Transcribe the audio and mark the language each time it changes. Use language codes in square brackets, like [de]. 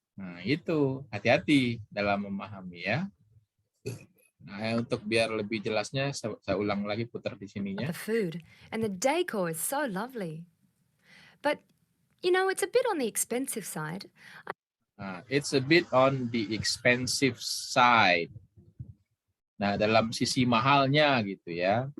[id] Nah, itu hati-hati dalam memahami ya. Nah, untuk biar lebih jelasnya saya ulang lagi putar di sininya. [en] The food and the decor is so lovely. But, you know, it's a bit on the expensive side. It's a bit on the expensive side. [id] Nah, dalam sisi mahalnya gitu ya.